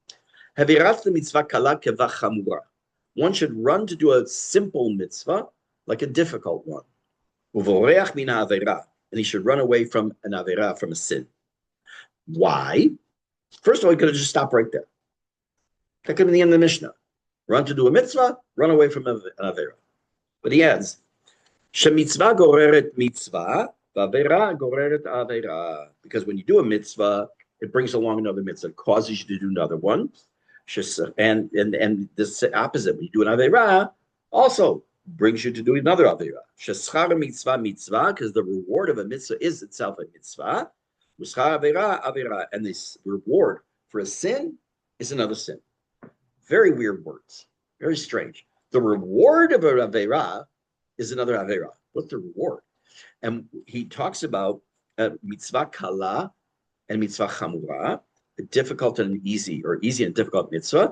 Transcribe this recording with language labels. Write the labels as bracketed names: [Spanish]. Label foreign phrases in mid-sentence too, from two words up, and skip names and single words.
[English] One should run to do a simple mitzvah like a difficult one. And he should run away from an avera, from a sin. Why? First of all, he could have just stopped right there. That could have been the end of the Mishnah. Run to do a mitzvah, run away from an avera. But he adds, [Hebrew] שמצוה גוררת מצוה, ועבירה גוררת עבירה. [English] Because when you do a mitzvah, it brings along another mitzvah. It causes you to do another one. And this opposite, when you do an avera, also brings you to do another avera. [Hebrew] ששכר מצוה מצוה, [English] because the reward of a mitzvah is itself a mitzvah. [Hebrew] ושכר עבירה עבירה, [English] and this reward for a sin is another sin. Very weird words, very strange. The reward of an avera is another avera. What's the reward? And he talks about [Hebrew] מצוה קלה [English] and [Hebrew] מצוה חמורה, [English] a difficult and easy, or easy and difficult mitzvah.